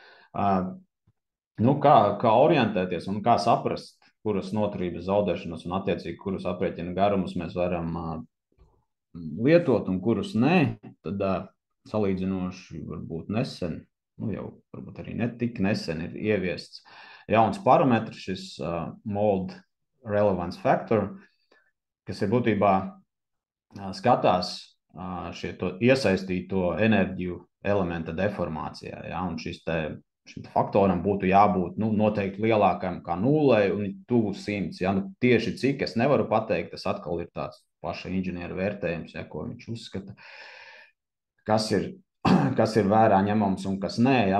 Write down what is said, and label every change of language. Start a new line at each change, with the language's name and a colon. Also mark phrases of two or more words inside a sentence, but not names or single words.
Latvian: Kā orientēties un kā saprast, kuras noturības zaudēšanas un attiecīgi, kurus aprēķina garumus mēs varam lietot un kurus nē, tad salīdzinoši varbūt nesen, jau varbūt arī netik nesen ir ieviests jauns parametrs, šis
English: mold relevance factor,
Latvian: kas ir būtībā skatās to iesaistīto enerģiju elementa deformācijā. Ja? Un šim faktoram būtu jābūt noteikti lielākam kā 0 un tuvu 100. Ja? Tieši cik es nevaru pateikt, tas atkal ir tāds paša inženiera vērtējums, ja, ko viņš uzskata, kas ir vērā ņemams un kas nē, ja?